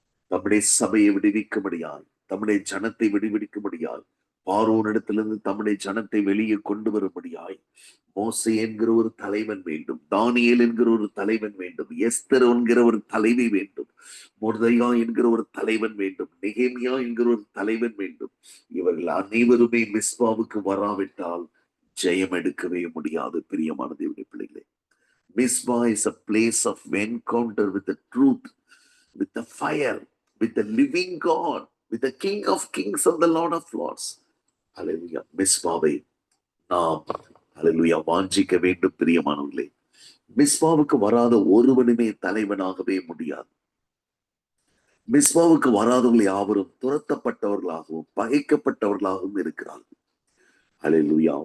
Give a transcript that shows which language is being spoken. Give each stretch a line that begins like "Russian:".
Tamil: தம்முடைய சபையை விடுவிக்கும்படியாய், தம்முடைய ஜனத்தை விடுவிக்கும்படியாய், பார்வோனிடத்திலிருந்து தம்முடைய ஜனத்தை வெளியே கொண்டு வரும்படியாய் மோசே என்கிற ஒரு தலைவன் வேண்டும், தானியேல் என்கிற ஒரு தலைவன் வேண்டும், எஸ்தர் என்கிற ஒரு தலைவி வேண்டும், மொர்தெகா என்கிற ஒரு தலைவன் வேண்டும், நெகேமியா என்கிற ஒரு தலைவன் வேண்டும். இவர்கள் அனைவருமே மிஸ்பாவுக்கு வராவிட்டால் ஜெயம் எடுக்கவே முடியாது. பிரியமான தேவனுடைய பிள்ளைகளே,
English: Mizpah is a place of encounter with the truth, with the fire, with the living God, with the King of Kings and the Lord of Lords. Hallelujah.
Tamil: மிஸ்பாவை நாம் ஹல்லேலூயா வாஞ்சிக்க வேண்டும். பிரியமானவர்களே, மிஸ்பாவுக்கு வராத ஒருவனுமே தலைவனாகவே முடியாது. மிஸ்பாவுக்கு வராதவர்கள் யாவரும் துரத்தப்பட்டவர்களாகவும் பகைக்கப்பட்டவர்களாகவும் இருக்கிறார்கள். ஹல்லேலூயா.